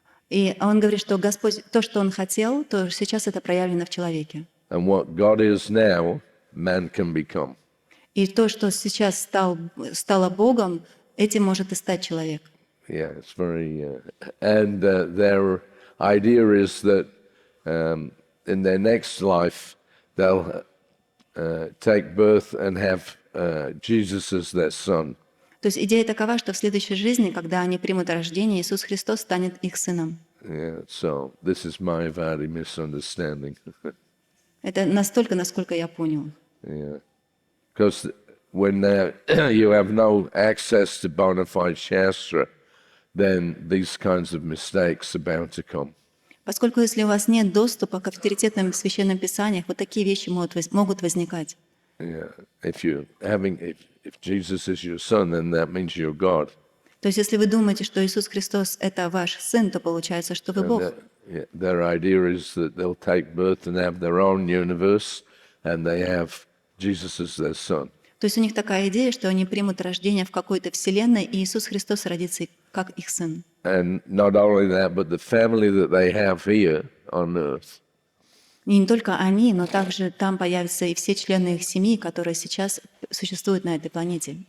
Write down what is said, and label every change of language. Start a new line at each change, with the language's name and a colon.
Russian: И он говорит, что Господь, то, что Он хотел, то сейчас это проявлено в человеке.
English: And what God is now, man can become.
Russian: И то, что сейчас стало Богом, этим может и стать человек.
English: Yeah, it's very... and their idea is that in their next life, they'll take birth and have Jesus as their son.
Russian: То есть идея такова, что в следующей жизни, когда они примут рождение, Иисус Христос станет их сыном.
English: Yeah, so this is Mayavadi misunderstanding.
Russian: Это настолько, насколько я понял.
English: Yeah, because when you have no access to bona fide Shastra, then these kinds of mistakes are bound to come.
Russian: Поскольку если у вас нет доступа к авторитетным священным писаниям, вот такие вещи могут возникать.
English: Yeah, if Jesus is your son, then that means you're God.
Russian: То есть если вы думаете, что Иисус Христос — это ваш сын, то получается, что вы Бог.
English: Their idea is that they'll take birth and have their own universe, and they have Jesus as their son.
Russian: То есть у них такая идея, что они примут рождение в какой-то вселенной, и Иисус Христос родится как их сын.
English: And not only that, but the family that they have here on earth.
Russian: И не только они, но также там появятся и все члены их семьи, которые сейчас существуют на этой планете.